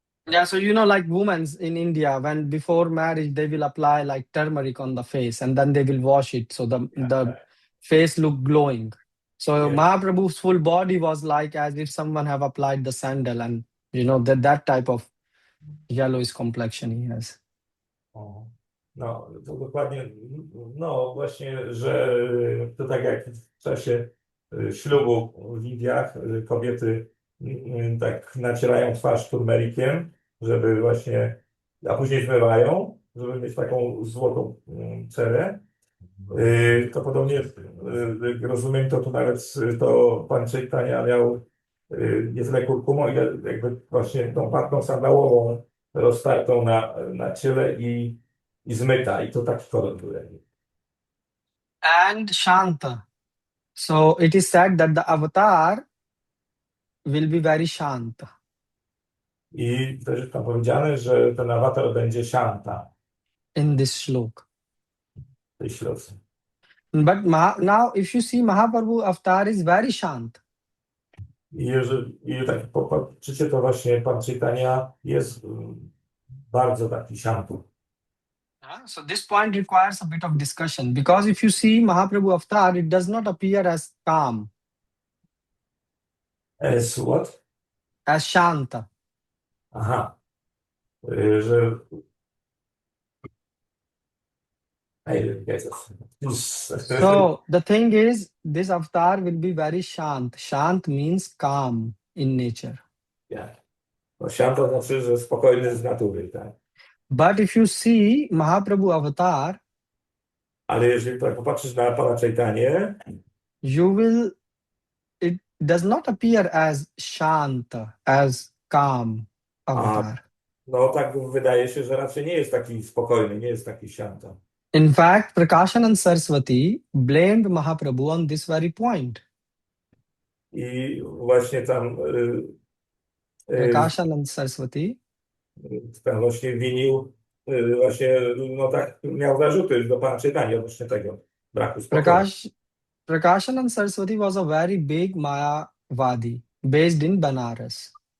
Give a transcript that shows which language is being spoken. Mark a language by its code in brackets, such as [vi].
[en] Yeah, so like women in India, when before marriage they will apply like turmeric on the face and then they will wash it so the face look glowing. So Yeah. Mahaprabhu's full body was like as if someone have applied the sandal and that type of yellowish complexion he has. [pl] O, no, to dokładnie, no właśnie, że to tak jak w czasie ślubu w Indiach kobiety tak nacierają twarz turmerikiem, żeby właśnie, a później zmywają, żeby mieć taką złotą cerę. To podobnie, jak rozumiem, to tu nawet to pan Caitanya miał nie tyle kurkumą, ile jakby właśnie tą patką sandałową roztartą na ciele i zmyta. I to taki kolor był. [en] And Shanta. So it is said that the avatar will be very Shanta. [pl] I też jest tam powiedziane, że ten awatar będzie Shanta [en] In this shlok. [pl] w tej środce. [en] But now if you see Mahaprabhu avatar is very Shant. [pl] I tak popatrzycie, to właśnie pan Caitanya jest bardzo taki Shantu. [en] So this point requires a bit of discussion because if you see Mahaprabhu avatar, it does not appear as calm, As what? as Shanta. [pl] Aha. Że... [en] I didn't get it. So the thing is, this avatar will be very Shant. Shant means calm in nature. Yeah. [pl] No, Shanta znaczy, że spokojny z natury, tak? [en] But if you see Mahaprabhu avatar, [pl] Ale jeżeli tak popatrzysz na pana Caitanię, [en] it does not appear as Shanta, as calm avatar. [pl] no tak wydaje się, że raczej nie jest taki spokojny, nie jest taki Shanta. [en] In fact, Prakashanand Saraswati blamed Mahaprabhu on this very point. [pl] I właśnie tam Prakashanand Saraswati tam właśnie winił, właśnie, no tak, miał zarzuty do pana Caitanya odnośnie tego braku spokoju. [en] Prakashanand Saraswati was a very big Mayavadi based in Banaras.